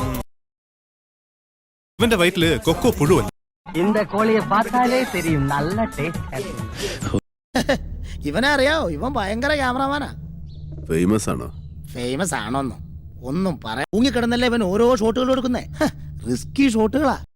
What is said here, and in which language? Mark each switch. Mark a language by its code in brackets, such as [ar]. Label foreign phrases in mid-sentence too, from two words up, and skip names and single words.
[ml] ഇവന്റെ വയറ്റില് കൊക്കോ പുഴുവല്ല. [ta] இந்த கோழியை பார்த்தாலே தெரியும் நல்ல டேஸ்ட். [ml] ഇവനെ അറിയാവോ? ഇവൻ ഭയങ്കര ക്യാമറമാനാ. ഫേമസ് ആണോ? ഫേമസ് ആണോന്നോ ഒന്നും പറയാ. ഊങ്ങിക്കിടന്നല്ലേ ഇവൻ ഓരോ ഷോട്ടുകൾ കൊടുക്കുന്നേ. റിസ്കി ഷോട്ടുകളാ.